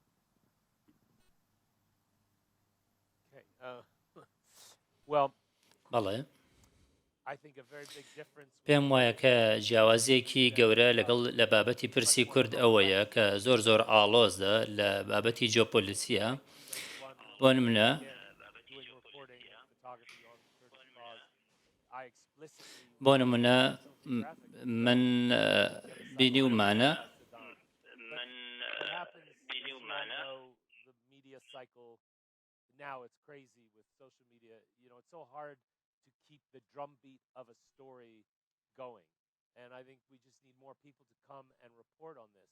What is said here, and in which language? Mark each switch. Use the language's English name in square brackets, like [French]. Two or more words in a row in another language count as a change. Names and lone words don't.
[Central Kurdish] بەڵێ پێم وایە کە جیاوازیەکی گەورە لەگەڵ لە بابەتی پرسی کورد ئەوەیە کە زۆر ئاڵۆزە لە بابەتی جۆپۆلیسیە بۆ نمونە من بینیومانە [English] now it's crazy with social media. You know, it's so hard to keep the drumbeat of a story going. And I think we just need more people to come and report on this.